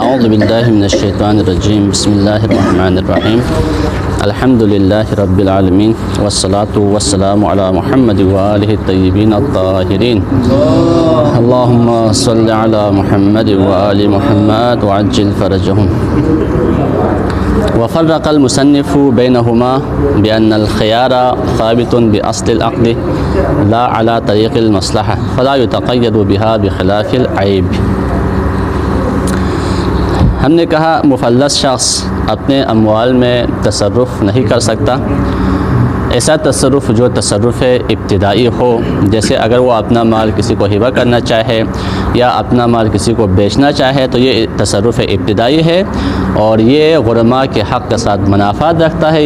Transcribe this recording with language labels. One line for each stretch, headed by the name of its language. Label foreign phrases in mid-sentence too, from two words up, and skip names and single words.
Arabic: أعوذ بالله من الشيطان الرجيم بسم الله الرحمن الرحيم الحمد لله رب العالمين والصلاة والسلام على محمد وآله الطيبين الطاهرين اللهم صل على محمد وآل محمد وعجل فرجهم وفرق المصنف بينهما بأن الخيار ثابت بأصل العقد لا على طريق المصلحة فلا يتقيد بها بخلاف العيب.
Urdu: ہم نے کہا مفلس شخص اپنے اموال میں تصرف نہیں کر سکتا. ایسا تصرف جو تصرف ابتدائی ہو، جیسے اگر وہ اپنا مال کسی کو ہبہ کرنا چاہے یا اپنا مال کسی کو بیچنا چاہے تو یہ تصرف ابتدائی ہے اور یہ غرماء کے حق کے ساتھ منافات رکھتا ہے.